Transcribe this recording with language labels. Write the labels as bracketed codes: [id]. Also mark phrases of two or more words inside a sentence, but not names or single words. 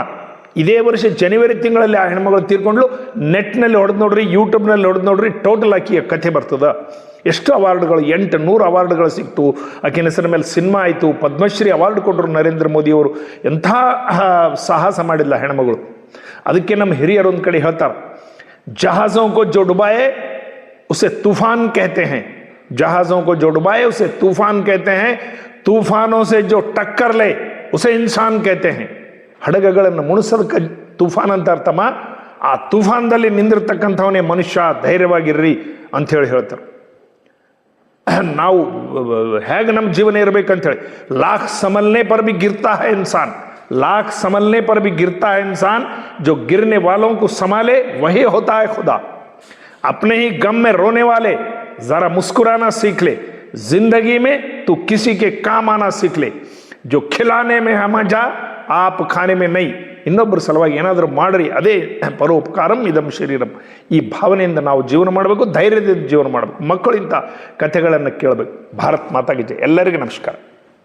[kn] ಇದೇ ವರ್ಷ ಜನವರಿ ತಿಂಗಳಲ್ಲಿ ಆ ಹೆಣ್ಮಗಳು ತೀರ್ಕೊಂಡ್ಲು. ನೆಟ್ನಲ್ಲಿ ಹೊಡೆದು ನೋಡ್ರಿ, ಯೂಟ್ಯೂಬ್ನಲ್ಲಿ ಹೊಡೆದು ನೋಡ್ರಿ, ಟೋಟಲ್ ಆಕೆಯ ಕಥೆ ಬರ್ತದ. ಎಷ್ಟು ಅವಾರ್ಡ್ಗಳು, 800 ಅವಾರ್ಡ್ಗಳು ಸಿಕ್ತು. ಆಕಿನ ಹೆಸರ ಮೇಲೆ ಸಿನಿಮಾ ಆಯಿತು, ಪದ್ಮಶ್ರೀ ಅವಾರ್ಡ್ ಕೊಟ್ಟರು ನರೇಂದ್ರ ಮೋದಿಯವರು. ಎಂಥ ಸಾಹಸ ಮಾಡಿಲ್ಲ ಹೆಣ್ಮಗಳು. ಅದಕ್ಕೆ ನಮ್ಮ ಹಿರಿಯರು ಒಂದು ಕಡೆ ಹೇಳ್ತಾರೆ, [hi] जहाजों को जो डुबाए उसे तूफान कहते हैं, जहाजों को जो डुबाए उसे तूफान कहते हैं, तूफानों से जो टक्कर ले उसे इंसान कहते हैं. [kn] ಹಡಗಗಳನ್ನು ಮುಣಿಸೋದಕ್ಕೆ ತೂಫಾನ್ ಅಂತ ಅರ್ಥಮ್ಮ. ಆ ತೂಫಾನ್ದಲ್ಲಿ ನಿಂದಿರ್ತಕ್ಕಂಥವನೇ ಮನುಷ್ಯ, ಧೈರ್ಯವಾಗಿರ್ರಿ ಅಂಥೇಳಿ ಹೇಳ್ತಾರೆ. ನಾವು ಹೇಗೆ ನಮ್ಮ ಜೀವನ ಇರಬೇಕಂತೇಳಿ, [hi] लाख संभलने पर भी गिरता है इंसान, लाख संभलने पर भी गिरता है इंसान, जो गिरने वालों को संभाले वही होता है खुदा. अपने ही गम में रोने वाले जरा मुस्कुराना सीख ले, जिंदगी में तू किसी के काम आना सीख ले, जो खिलाने में हम जा आप खाने में नहीं. [kn] ಇನ್ನೊಬ್ಬರ ಸಲುವಾಗಿ ಏನಾದರೂ ಮಾಡ್ರಿ, ಅದೇ [sa] परोपकारं इदं शरीरं. [kn] ಈ ಭಾವನೆಯಿಂದ ನಾವು ಜೀವನ ಮಾಡಬೇಕು, ಧೈರ್ಯದಿಂದ ಜೀವನ ಮಾಡಬೇಕು. ಮಕ್ಕಳು ಇಂಥ ಕಥೆಗಳನ್ನು ಕೇಳಬೇಕು. ಭಾರತ್ ಮಾತಾಗೆ ಜೈ. ಎಲ್ಲರಿಗೂ ನಮಸ್ಕಾರ.